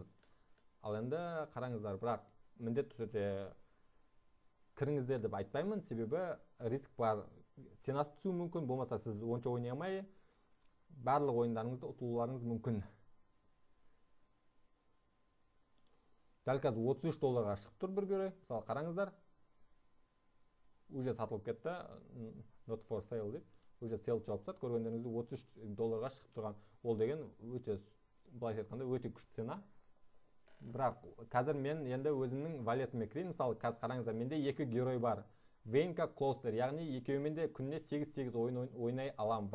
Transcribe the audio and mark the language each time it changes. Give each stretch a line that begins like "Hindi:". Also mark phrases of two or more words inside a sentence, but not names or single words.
Kazakh: Ал енді қараңыздар, бірақ міндетті түрде кіріңіздер деп айтпаймын, себебі риск бар. Ценасы түсуі мүмкін, болмаса сіз онша ойнай алмай, барлық ойындарыңызды ұтылуларыңыз мүмкін. Дәл қазір $33-ға шығып тұр бір герой. Мысалы қараңыздар, уже сатылып кетті,
English: not for sale дейді.
Kazakh: Уже sale жауып тастады, көргендеріңізде $33-ға шығып тұрған. Ол деген өте, былайша айтқанда, өте күшті цена. Бірақ қазір мен енді өзімнің валетіме кірейін. Мысалы қазір қараңыздар, менде 2 герой бар. Вейнка, Клостер, яғни екеуімен де күніне 8 ойын ойнай алам.